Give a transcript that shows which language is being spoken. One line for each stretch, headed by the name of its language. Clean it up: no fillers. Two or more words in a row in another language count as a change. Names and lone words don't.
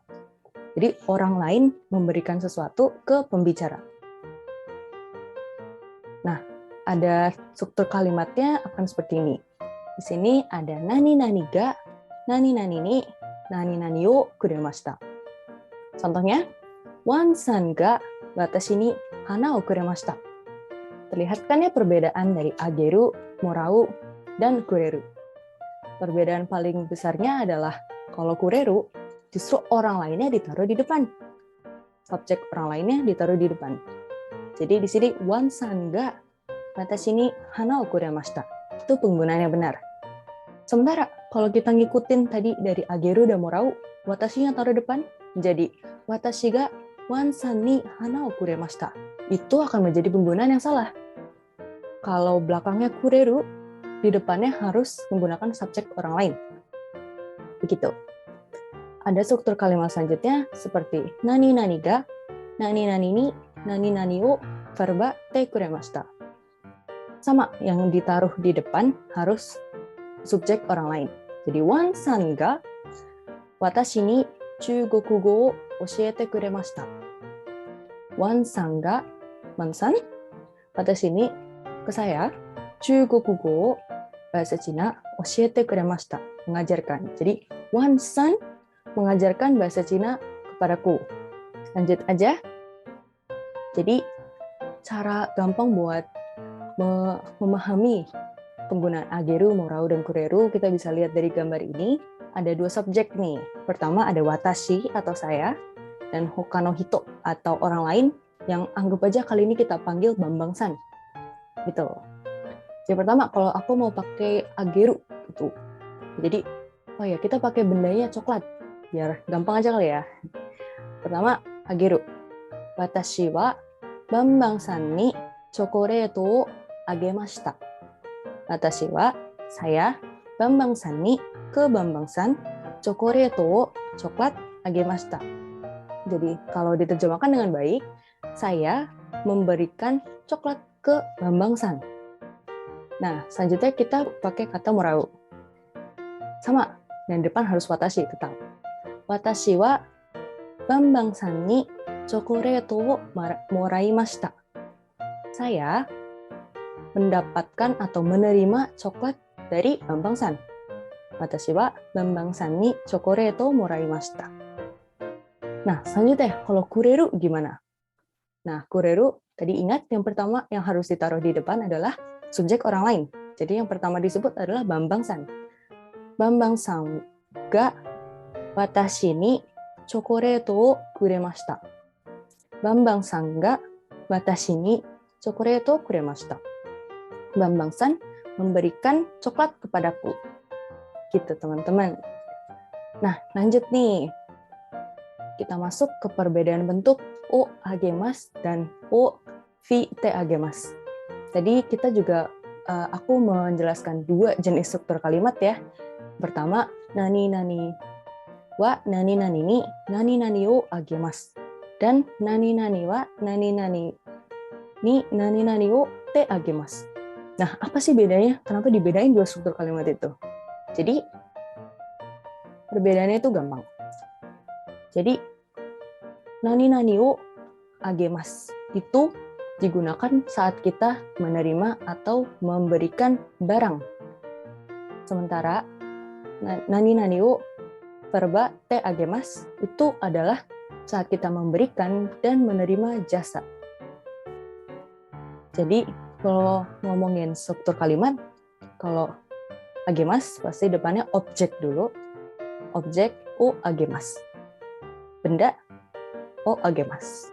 Indonesian: Jadi orang lain memberikan sesuatu ke pembicara. Nah, ada struktur kalimatnya akan seperti ini. Di sini ada
Japanese: 何々が、何々に、何々をくれました.
Indonesian: Contohnya,
Japanese: ワンさんが私に花をくれました.
Indonesian: Terlihat kan ya perbedaan dari ageru, morau, dan kureru. Perbedaan paling besarnya adalah kalau kureru, justru orang lainnya ditaruh di depan. Subjek orang lainnya ditaruh di depan. Jadi di sini
Japanese: ワンさんが私に花をくれました.
Indonesian: Itu penggunaannya benar. Sementara kalau kita ngikutin tadi dari ageru dan morau, watashi-nya taruh depan, menjadi
Japanese: 私がワンさんに花をくれました.
Indonesian: Itu akan menjadi penggunaan yang salah. Kalau belakangnya kureru, di depannya harus menggunakan subjek orang lain. Begitu. Ada struktur kalimat selanjutnya seperti
Japanese: 何々が、何々に、何々を
Indonesian: verba
Japanese: てくれました.
Indonesian: Sama, yang ditaruh di depan harus subjek orang lain.
Japanese: Jadi ワンさんが私に中国語を教えてくれました. ワンさんが、ワンさん, 私に,
Indonesian: ke saya,
Japanese: 中国語を,
Indonesian: bahasa Cina,
Japanese: 教えてくれました,
Indonesian: mengajarkan. Jadi wan-san mengajarkan bahasa Cina kepadaku. Lanjut aja. Jadi cara gampang buat memahami penggunaan ageru, morau, dan kureru, kita bisa lihat dari gambar ini, ada dua subjek nih. Pertama ada watashi atau saya, dan
Japanese: 他の人
Indonesian: atau orang lain yang anggap aja kali ini kita panggil Bambang-san. Gitu. Jadi pertama, kalau aku mau pakai ageru, gitu. Jadi, oh ya, kita pakai bendanya coklat. Biar gampang aja kali ya. Pertama, ageru.
Japanese: 私はバンバンさんにチョコレートをあげました. 私は, saya, バンバンさんに,
Indonesian: ke Bambang-san,
Japanese: チョコレートを, coklat, agemashita.
Indonesian: Jadi, kalau diterjemahkan dengan baik, saya memberikan coklat ke Bambang-san. Nah, selanjutnya kita pakai kata morau. Sama, yang depan harus watashi tetap.
Japanese: 私はバンバンさんにチョコレートをもらいました.
Indonesian: Saya mendapatkan atau menerima coklat dari Bambang-san.
Japanese: 私はバンバンさんにチョコレートもらいました.
Indonesian: Nah, selanjutnya kalau kureru gimana? Nah, kureru tadi ingat yang pertama yang harus ditaruh di depan adalah subjek orang lain. Jadi yang pertama disebut adalah Bambang-san.
Japanese: バンバンさんが私にチョコレートをくれました. バンバンさんが私にチョコレートくれました.
Indonesian: Bambang-san memberikan coklat kepadaku. Gitu, teman-teman. Nah, lanjut nih. Kita masuk ke perbedaan bentuk
Japanese: をあげます
Indonesian: dan o vi
Japanese: てあげます.
Indonesian: Tadi kita juga aku menjelaskan dua jenis struktur kalimat ya. Pertama,
Japanese: 何々は何々に何々をあげます. Dan 何々は何々に何々をてあげます.
Indonesian: Nah, apa sih bedanya? Kenapa dibedain dua struktur kalimat itu? Jadi, perbedaannya itu gampang. Jadi,
Japanese: 何々をあげます
Indonesian: itu digunakan saat kita menerima atau memberikan barang. Sementara,
Japanese: 何々を
Indonesian: verba
Japanese: てあげます
Indonesian: itu adalah saat kita memberikan dan menerima jasa. Jadi, kalau ngomongin struktur kalimat, kalau agemasu pasti depannya objek dulu.
Japanese: Objek をあげます. Benda をあげます.